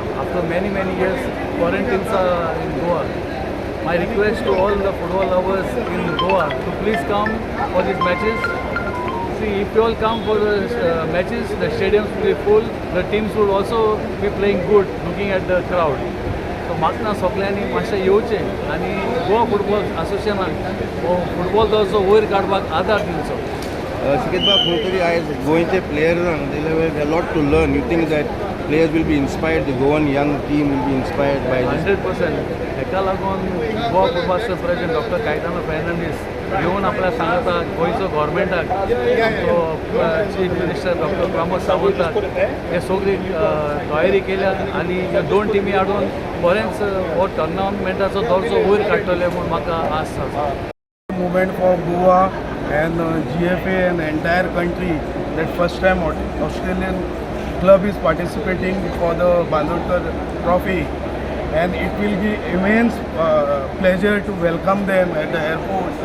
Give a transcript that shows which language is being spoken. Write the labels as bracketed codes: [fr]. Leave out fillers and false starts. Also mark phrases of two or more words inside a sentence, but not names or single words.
[en] After many years, foreign teams are in Goa. My request to all the football lovers in Goa to please come for these matches. See, if you all come for the matches, the stadiums will be full. The teams will also be playing good, looking at the crowd. [kok] So म्हाका सगळ्यांनी मातशें येवचें आनी गोवा फुटबॉल असोसिएशनाक फुटबॉल जो असो वयर काडपाक आदार दिवचो. [en] Siketba, [kok] खंय आयज गोंयचे प्लेयर्सांक [en] they have a lot to learn. You think that players will be inspired, the Goan young team will be inspired by this? 100%. [kok] हेका लागून गोवा [en] football president [kok] डॉक्टर कायतानो फेर्नांडीस येवन आपल्याक सांगता गोंयचो गव्हर्मेंटाक तो [en] chief minister [kok] डॉक्टर प्रमोद सावंताक हे सगळी तयारी केल्या आनी ह्यो दोन टिमी हाडून बरेंच हो टुर्नामेंटाचो दर्जो वयर काडटले म्हूण म्हाका आस आसा. [en] Movement for Goa and GFA and entire country that first time Australian club is participating for the Bandodkar Trophy, and it will be immense pleasure to welcome them at the airport.